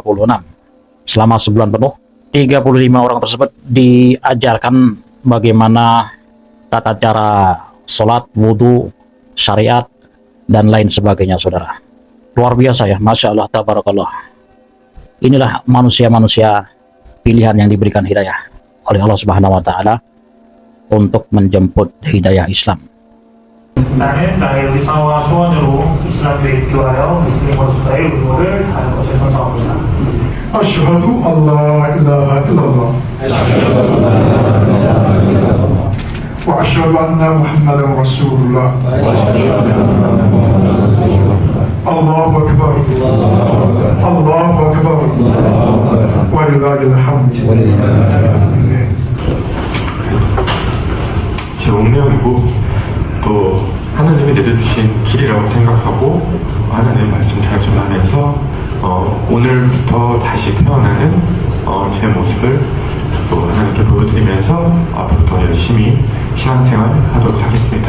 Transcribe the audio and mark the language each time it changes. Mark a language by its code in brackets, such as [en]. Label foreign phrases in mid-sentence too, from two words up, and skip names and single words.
[id] Selama sebulan penuh, 35 orang tersebut diajarkan bagaimana tata cara sholat, wudhu, syariat, dan lain sebagainya, saudara. Luar biasa ya, [ar] ما شاء الله تبارك الله. [id] Inilah manusia-manusia pilihan yang diberikan hidayah oleh [ar] الله سبحانه وتعالى [id] untuk menjemput hidayah Islam. [ko] 나는 나의 의사와 소원으로 이슬람교에 입교하여 무슬림으로서의 의무를 다할 것을 선서합니다. [ar] أشهد أن لا إله إلا الله وأشهد أن محمدا رسول الله. الله أكبر الله أكبر ولله الحمد. [ko] 제 운명이고 또 하나님이 내려주신 길이라고 생각하고 하나님의 말씀 잘 전하면서 오늘부터 다시 태어나는 제 모습을 또 하나님께 보여드리면서 앞으로 더 열심히 신앙생활 하도록 하겠습니다.